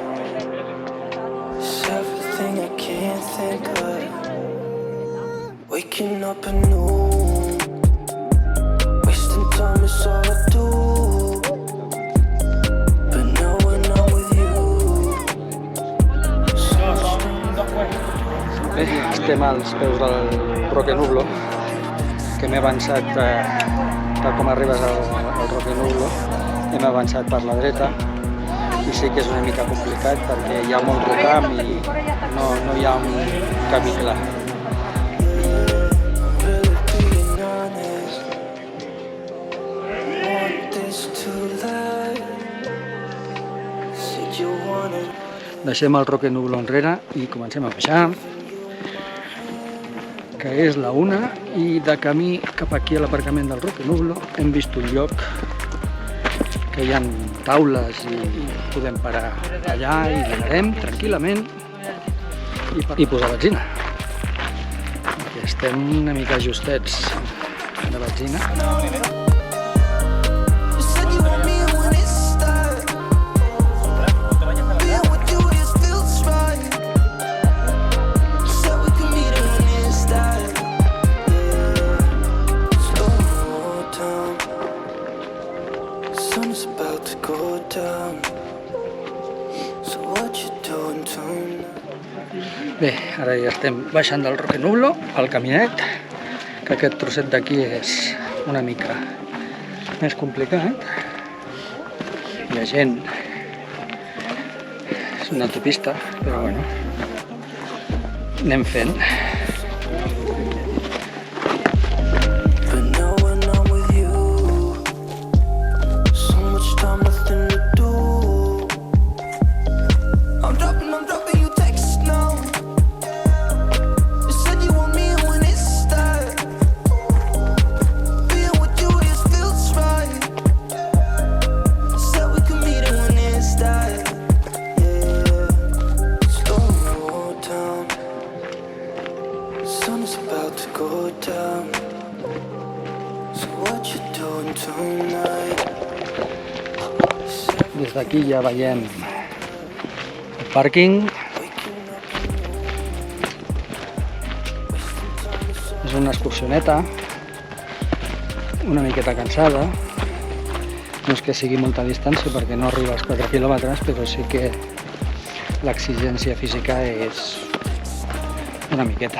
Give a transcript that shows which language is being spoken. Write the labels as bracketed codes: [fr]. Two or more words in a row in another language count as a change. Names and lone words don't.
[en] It's everything I can't think of. Waking up anew, wasting time is all I do. But now when I'm with you, [ca] Bé, estem als peus del Roquenublo, que m'he avançat, tal com arribes al Roquenublo, hem avançat per la dreta, i sí que és una mica complicat perquè hi ha molt rocam i no hi ha un camí clar. [en] really being honest, want this to last. Said you wanted. [ca] Deixem el Roquenublo enrere i comencem a baixar, que és la 1, i de camí cap aquí a l'aparcament del Roquenublo hem vist un lloc que hi ha taules i podem parar allà i dinarem tranquil·lament i posar benzina. Perquè estem una mica justets de benzina. [en] You said you want me when it starts. Being with you just feels right. You said we could meet it when it starts. Slow down. Sun's about to go down. So what you doing tonight? [ca] Bé, ara ja estem baixant del Roquenublo, al caminet, que aquest trosset d'aquí és una mica més complicat. Hi ha gent, és una autopista, però bueno, anem fent. [en] But now when I'm with you, so much time, nothing to do. I'm dropping you texts now. You said you want me when it starts. Being with you just feels right. You said we could meet it when it starts. Yeah, slow down. Sun's about to go down. So what you doing tonight? [ca] Des d'aquí ja veiem el pàrquing. És una excursioneta, una miqueta cansada. No és que sigui molta distància perquè no arriba als 4 quilòmetres, però sí que l'exigència física és una miqueta.